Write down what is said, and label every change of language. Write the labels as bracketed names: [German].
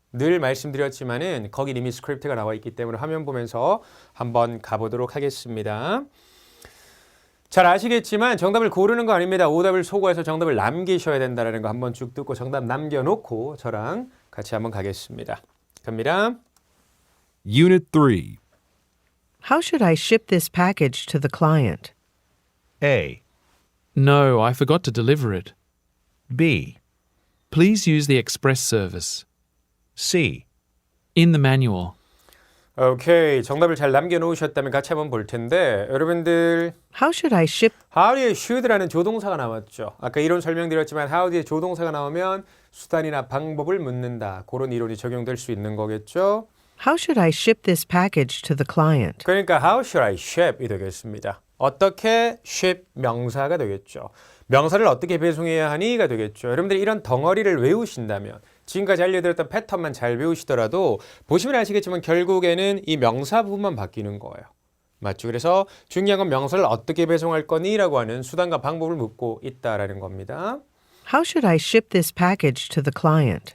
[Korean] 늘 말씀드렸지만은 거기 이미 스크립트가 나와 있기 때문에 화면 보면서 한번 가보도록 하겠습니다. 잘 아시겠지만 정답을 고르는 거 아닙니다. 오답을 소거해서 정답을 남기셔야 된다는 거 한번 쭉 듣고 정답 남겨놓고 저랑 같이 한번 가겠습니다. 갑니다. [English] Unit 3. How should I ship this package to the client? A. No, I forgot to deliver it. B. Please use the express service. C. In the manual. [Korean] 오케이, 정답을 잘 남겨놓으셨다면 같이 한번 볼 텐데 여러분들 [English] How should I ship? [Korean] how 뒤에 should라는 조동사가 나왔죠. 아까 이론 설명드렸지만 how 뒤에 조동사가 나오면 수단이나 방법을 묻는다. 그런 이론이 적용될 수 있는 거겠죠. [English] How should I ship this package to the client? 그러니까 how should I ship이 되겠습니다. [Korean] 어떻게 ship 명사가 되겠죠. 명사를 어떻게 배송해야 하니가 되겠죠. 여러분들이 이런 덩어리를 외우신다면 지금까지 알려드렸던 패턴만 잘 배우시더라도 보시면 아시겠지만 결국에는 이 명사 부분만 바뀌는 거예요. 맞죠? 그래서 중요한 건 명사를 어떻게 배송할 거니? 라고 하는 수단과 방법을 묻고 있다라는 겁니다. [English] How should I ship this package to the client?